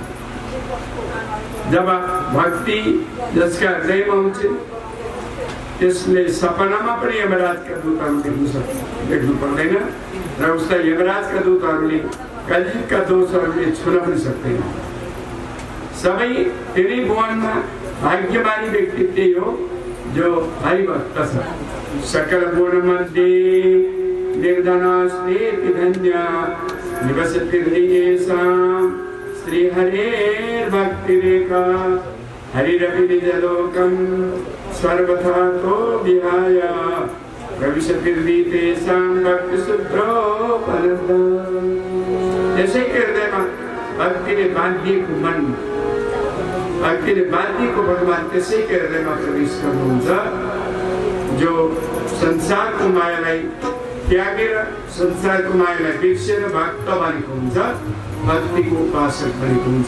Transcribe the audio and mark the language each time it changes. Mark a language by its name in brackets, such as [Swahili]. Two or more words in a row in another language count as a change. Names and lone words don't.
[Nepali] जब भक्ति जसका हृदयमा हुन्छ त्यसले सपनामा पनि यमराजका दूतहरू देख्नु पर्दैन र उसलाई यमराजका दूतहरूले कलियुगका दोषहरूले छुन पनि सक्दैन। सबै तेरै भुवनमा भाग्यमानी व्यक्ति त्यही हो जो हरिभक्त छ। [Sanskrit] सकल भुवन मध्ये निर्धनास्तेति धन्या निवसतिर्नियेषां श्रीहरेर्भक्तिरेका हरिरपि निजलोकं सर्वथा तो विहाय प्रविशतिर्दीतेषां भक्तिसूत्रोपलब्धम्। [Nepali] त्यसैको हृदयमा भक्तिले बाँधिएको मन, भक्तिले बाँधिएको भगवान त्यसैको हृदयमा प्रवेश गर्नुहुन्छ जो संसारको मायालाई त्यागेर संसारको मायालाई बिर्सेर भक्त बनेको हुन्छ, भक्तिको उपासक बनेको हुन्छ।